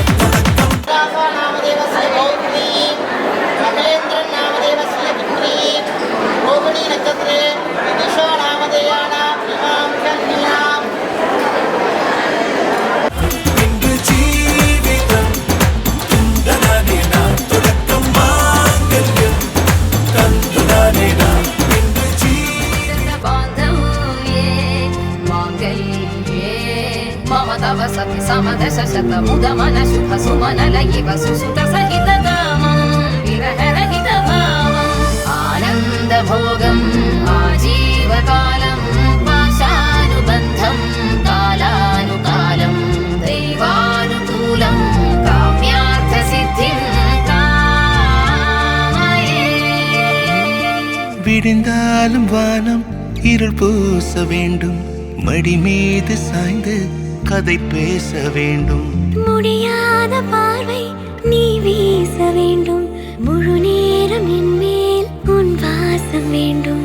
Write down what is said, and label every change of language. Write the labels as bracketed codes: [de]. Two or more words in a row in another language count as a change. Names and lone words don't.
[ta] தொடக்கம் பின்பு [sa] जीवितं तन्तुनाने नाम. [ta] தொடக்கம் [sa] मांगल्यं तन्तुनाने नाम [ta] பின்பு [sa] मम तव सति समदश शतमुदमन शुभ सुमनलयिव सुसुत सहितकामं विरहरहितभावम् आनन्दभोगम् आजीवकालं पाशानुबन्धं कालानुकालं दैवानुकूलं काम्यार्थसिद्धिं कामये. [ta] விடிந்தாலும் வானம் இருள் பூச வேண்டும். மடி மீது சாய்ந்து கதை பேச வேண்டும். முடியாத பார்வை நீ வீச வேண்டும். முழு நேரம் என் மேல் உன் வாசம் வேண்டும்.